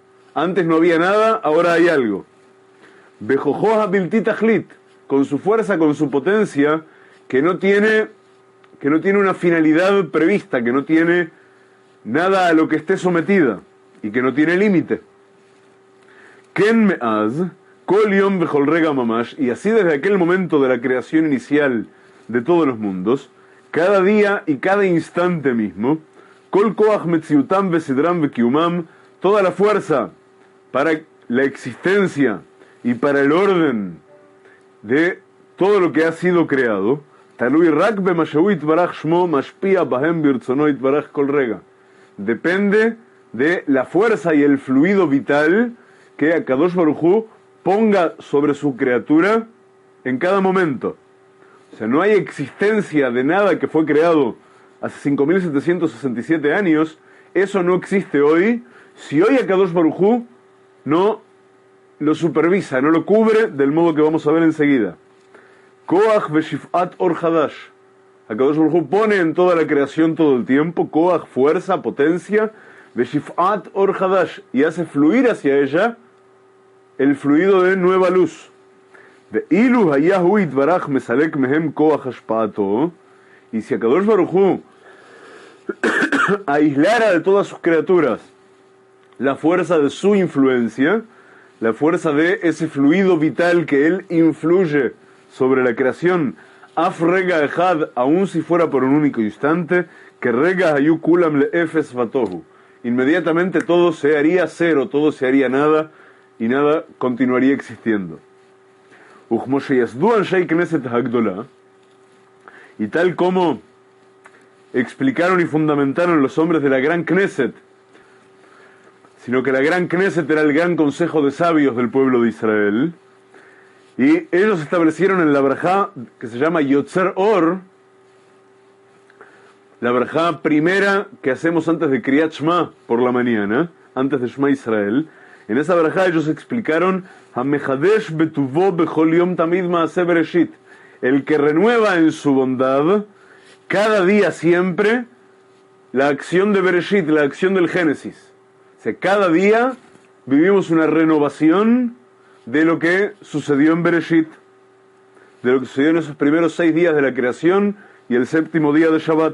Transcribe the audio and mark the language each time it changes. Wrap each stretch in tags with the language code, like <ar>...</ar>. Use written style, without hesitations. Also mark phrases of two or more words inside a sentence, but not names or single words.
<es>Antes no había nada, ahora hay algo.</es> <he>בכוחו בלתי תכלית,</he> <es>con su fuerza, con su potencia, que no tiene que no tiene una finalidad prevista, que no tiene nada a lo que esté sometida y que no tiene límite.</es> <he>כן מאז, כל יום בכל רגע ממש,</he> <es>y así desde aquel momento de la creación inicial de todos los mundos, cada día y cada instante mismo,</es> <he>כל כח מציאותם וסדרם וקיומם,</he> <es>toda la fuerza para la existencia y para el orden de todo lo que ha sido creado,</es> <he>תלוי רק במה שהוא יתברך שמו משפיע בהם ברצונו יתברך כל רגע,</he> <es>depende de la fuerza y el fluido vital que Akadosh Baruj Hu ponga sobre su criatura en cada momento. O sea, no hay existencia de nada que fue creado hace 5.767 años. Eso no existe hoy. Si hoy Akadosh Baruj Hu no lo supervisa, no lo cubre del modo que vamos a ver enseguida.</es> <he>כח והשפעת אור חדש.</he> <es>Akadosh Baruj Hu pone en toda la creación todo el tiempo, Koach, fuerza, potencia,</es> <he>והשפעת אור חדש,</he> <es>y hace fluir hacia ella el fluido de nueva luz.</es> <he>ואילו היה הוא יתברך מסלק מהם כח השפעתו,</he> <es>y si Akadosh Baruj Hu aislara de todas sus criaturas la fuerza de su influencia, la fuerza de ese fluido vital que él influye sobre la creación,</es> <he>אף רגע אחד,</he> <es>aun si fuera por un único instante, que</es> <he>רגע היו כולם לאפס ותוהו,</he> <es>inmediatamente todo se haría cero, todo se haría nada, y nada continuaría existiendo.</es> <he>וכמו שיסדו אנשי כנסת הגדולה,</he> <es>y tal como explicaron y fundamentaron los hombres de la gran Knesset, sino que la gran Knesset era el gran consejo de sabios del pueblo de Israel, y ellos establecieron en la brajá que se llama Yotzer Or, la brajá primera que hacemos antes de Kriyat Shema por la mañana, antes de Shema Israel. En esa brajá ellos explicaron</es> <he>המחדש בטובו בכל יום תמיד מעשה בראשית,</he> <es>el que renueva en su bondad cada día siempre la acción de Bereshit, la acción del Génesis. O sea, cada día vivimos una renovación de lo que sucedió en Bereshit, de lo que sucedió en esos primeros 6 días de la creación y el 7º día de Shabbat.</es>